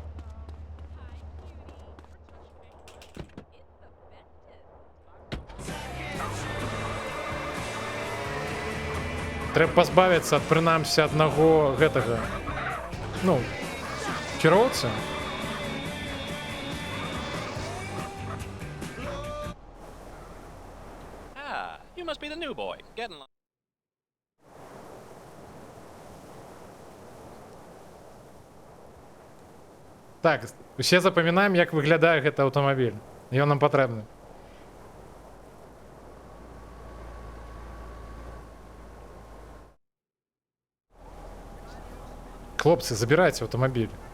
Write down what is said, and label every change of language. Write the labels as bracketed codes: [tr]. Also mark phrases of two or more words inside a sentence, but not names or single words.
[be] Трэба пазбавіцца ад прынамсі аднаго гэтага, ну, кіроўцы. [en] You must be the new boy. Get in line. [be] Так, усе запамінаем, як выглядае гэты аўтамабіль. Ён нам патрэбны. Хлопцы, забирайте аўтамабіль.